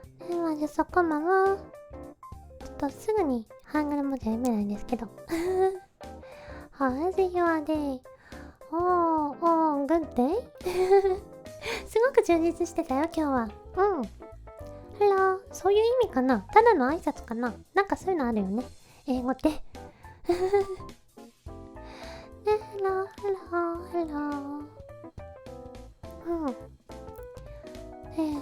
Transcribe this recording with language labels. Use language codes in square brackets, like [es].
[ja] まずそこも、ちょっとすぐにハングル文字は読めないんですけど。 [en] How is your day? Oh, good day? [ja] すごく充実してたよ、今日は。うん。ハロー、そういう意味かな？ただの挨拶かな？なんかそういうのあるよね。英語って。ね、ハロー、ハロー、ハロー。うん。